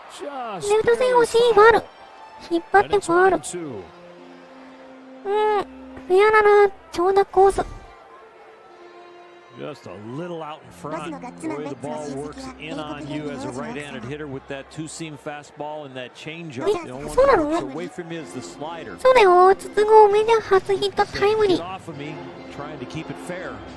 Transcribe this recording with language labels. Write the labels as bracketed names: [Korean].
[Japanese] レフト線惜しいファール。引っ張ってファール。フェアなら長打コース。 [English] Just a little out in front. The way the ball works in on you as a right-handed hitter with that two-seam fastball and that changeup. The only one that works away from you is the slider. [Japanese] そうだよ、筒香メジャー初ヒットタイムリー。 [English] Get off of me, trying to keep it fair.